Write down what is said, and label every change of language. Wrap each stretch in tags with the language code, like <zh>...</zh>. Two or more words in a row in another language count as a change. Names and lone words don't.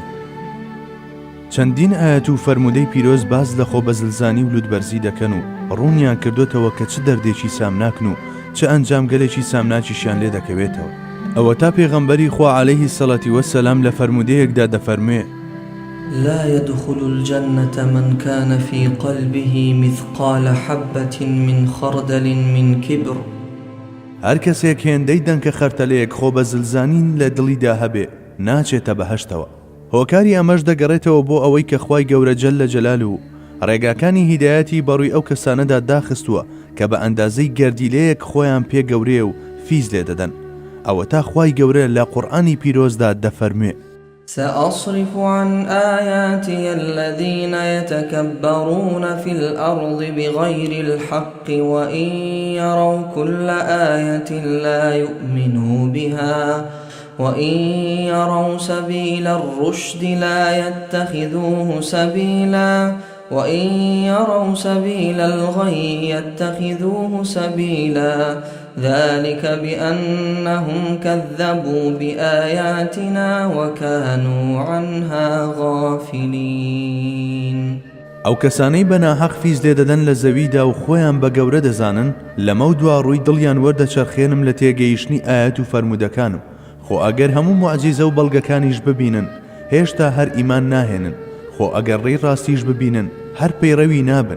<ckb>چەندین ئاەت و فەرمودەی پیرۆز باز لە خۆبەزلزانی و لوودبەرزی دەکەن و ڕوونیان کردوتەوە کە چ دەردێکی سامناکن و چ ئەنجامگەلێکی سامناکیشیان لێ دەکەوێتەوە. ئەوە تا پێغەمبەری خوا</ckb> <ar>عەلەیهی سەڵاتی وەسەلام</ar> <ckb>لە فەرمودەیەکدا دەفەرموێ</ckb> <ar>لا يدخل الجنة من كان في قلبه مثقال حبة من خردل من كبر.</ar> <ckb>هەر کەسێک هێندەی دەنکە خەرتەلەیەک خۆ بە زلزانین لە دڵیدا هەبێ ناچێتە بەهەشتەوە. هۆکاری ئەمەش دەگەڕێتەوە بۆ ئەوەی کە خوای گەورە</ckb> <ar>جەللە جەلالوو</ar> <ckb>ڕێگاکانی هیدایەتی بەڕووی ئەو کەسانەدا داخستووە کە بە ئەندازەی گەردیلەیەک خۆیان پێ گەورەیە و فیز لێ دەدەن. ئەوە تا خوای گەورە لە قورئانی پیرۆزدا دەفەرموێ:</ckb> <ar>سأصرف عن آياتي الذين يتكبرون في الأرض بغير الحق وإن يروا كل آية لا يؤمنوا بها وإن يروا سبيل الرشد لا يتخذوه سبيلا وإن يروا سبيل الغي يتخذوه سبيلا ذلك بأنهم كذبوا بآياتنا وكانوا عنها غافلين.</ar> <ckb>ئەو کەسانەی بەناحەق فیز لێ دەدەن لە زەویدا و خۆیان بە گەورە دەزانن لەمە دوا ڕووی دڵیان وەردەچەرخێنم لە تێگەیشتنی ئاەت و فەرمودەکانم. خۆ ئەگەر هەموو موعجیزە و بەڵگەکانیش ببینن هێشتا هەر ئیمان ناهێنن. خۆ ئەگەر ڕێی ڕاستیش ببینن هەر پەیڕەوی نابن.</ckb>